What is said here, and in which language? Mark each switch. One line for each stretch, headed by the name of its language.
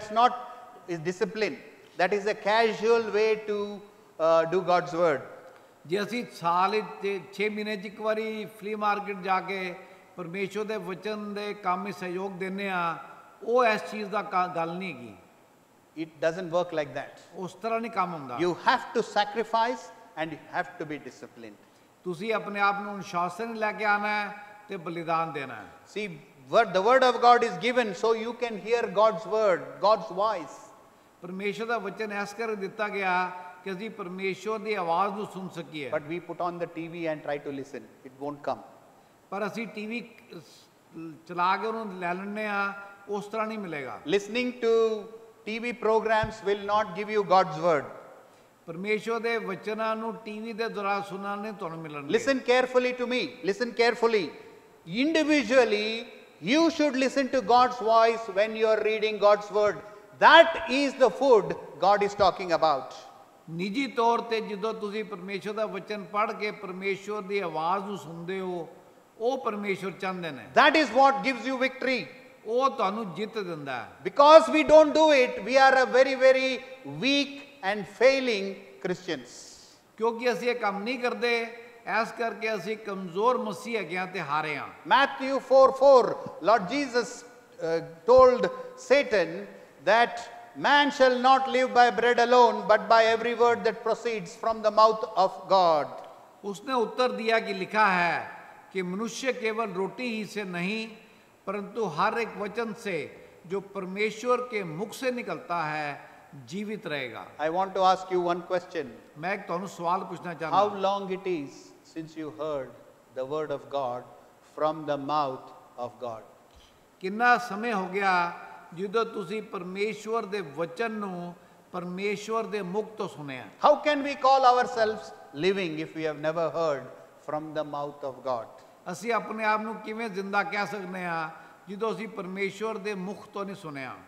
English: That's not is discipline. That is a casual way to do God's word.
Punjabi: ਜੇ ਅਸੀਂ ਸਾਲ 6 ਮਹੀਨੇ 'ਚ ਇੱਕ ਵਾਰੀ ਫਲੀ ਮਾਰਕੀਟ ਜਾ ਕੇ ਪਰਮੇਸ਼ਵਰ ਦੇ ਵਚਨ ਦੇ ਕੰਮ ਵਿੱਚ ਸਹਿਯੋਗ ਦਿੰਦੇ ਆ ਉਹ ਇਸ ਚੀਜ਼ ਦਾ ਗੱਲ ਨਹੀਂ ਹੈਗੀ।
English: It doesn't work like that.
Punjabi: ਉਸ ਤਰ੍ਹਾਂ ਨਹੀਂ ਕੰਮ ਹੁੰਦਾ।
English: You have to sacrifice and you have to be disciplined.
Punjabi: ਤੁਸੀਂ ਆਪਣੇ ਆਪ ਨੂੰ ਅਨੁਸ਼ਾਸਨ ਲੈ ਕੇ ਆਣਾ ਹੈ ਤੇ ਬਲੀਦਾਨ ਦੇਣਾ ਹੈ।
English: See, the word of God is given so you can hear God's word, God's voice.
Punjabi: ਪਰਮੇਸ਼ਵਰ ਦਾ ਵਚਨ ਇਸ ਕਰਕੇ ਦਿੱਤਾ ਗਿਆ ਕਿ ਅਸੀਂ ਪਰਮੇਸ਼ਵਰ ਦੀ ਆਵਾਜ਼ ਨੂੰ ਸੁਣ ਸਕੀਏ।
English: But we put on the TV and try to listen. It won't come.
Punjabi: ਪਰ ਅਸੀਂ ਟੀਵੀ ਚਲਾ ਕੇ ਉਹਨੂੰ ਲੈ ਲੈਂਦੇ ਆ ਉਸ ਤਰ੍ਹਾਂ ਨਹੀਂ ਮਿਲੇਗਾ।
English: Listening to TV programs will not give you God's word.
Punjabi: ਪਰਮੇਸ਼ਵਰ ਦੇ ਵਚਨਾਂ ਨੂੰ ਟੀਵੀ ਦੇ ਦੁਆਰਾ ਸੁਣਨ ਨਹੀਂ ਤੁਹਾਨੂੰ ਮਿਲਣਗੇ।
English: Listen carefully to me. Listen carefully. Individually, you should listen to God's voice when you are reading God's word. That is the food God is talking about.
Punjabi: ਨਿੱਜੀ ਤੌਰ ਤੇ ਜਦੋਂ ਤੁਸੀਂ ਪਰਮੇਸ਼ਵਰ ਦਾ ਵਚਨ ਪੜ੍ਹ ਕੇ ਪਰਮੇਸ਼ਵਰ ਦੀ ਆਵਾਜ਼ ਨੂੰ ਸੁਣਦੇ ਹੋ ਉਹ ਪਰਮੇਸ਼ਵਰ ਚਾਹੁੰਦੇ ਨੇ।
English: That is what gives you victory.
Punjabi: ਉਹ ਤੁਹਾਨੂੰ ਜਿੱਤ ਦਿੰਦਾ ਹੈ।
English: Because we don't do it, we are a very, very weak and failing Christians.
Punjabi: ਕਿਉਂਕਿ ਅਸੀਂ ਇਹ ਕੰਮ ਨਹੀਂ ਕਰਦੇ ਇਸ ਕਰਕੇ ਅਸੀਂ ਕਮਜ਼ੋਰ ਮਸੀਹ ਹੈਗੇ ਤੇ ਹਾਰੇ ਹਾਂ।
English: Matthew 4:4, Lord Jesus told Satan that man shall not live by bread alone but by every word that proceeds from the mouth of God.
Hindi: उसने उत्तर दिया कि लिखा है कि मनुष्य केवल रोटी ही से नहीं परंतु हर एक वचन से जो परमेश्वर के मुख से निकलता है जीवित रहेगा।
English: I want to ask you one question.
Punjabi: मैं एक ਤੁਹਾਨੂੰ ਸਵਾਲ ਪੁੱਛਣਾ ਚਾਹੁੰਦਾ
English: How long it is since you heard the word of God from the mouth of God?
Punjabi: ਕਿੰਨਾ ਸਮੇਂ ਹੋ ਗਿਆ ਜਦੋਂ ਤੁਸੀਂ ਪਰਮੇਸ਼ਵਰ ਦੇ ਵਚਨ ਨੂੰ ਪਰਮੇਸ਼ਵਰ ਦੇ ਮੁਖ ਤੋਂ ਸੁਣਿਆ।
English: How can we call ourselves living if we have never heard from the mouth of God?
Punjabi: ਅਸੀਂ ਆਪਣੇ ਆਪ ਨੂੰ ਕਿਵੇਂ ਜ਼ਿੰਦਾ ਕਹਿ ਸਕਦੇ ਹਾਂ ਜਦੋਂ ਅਸੀਂ ਪਰਮੇਸ਼ਵਰ ਦੇ ਮੁਖ ਤੋਂ ਨਹੀਂ ਸੁਣਿਆ।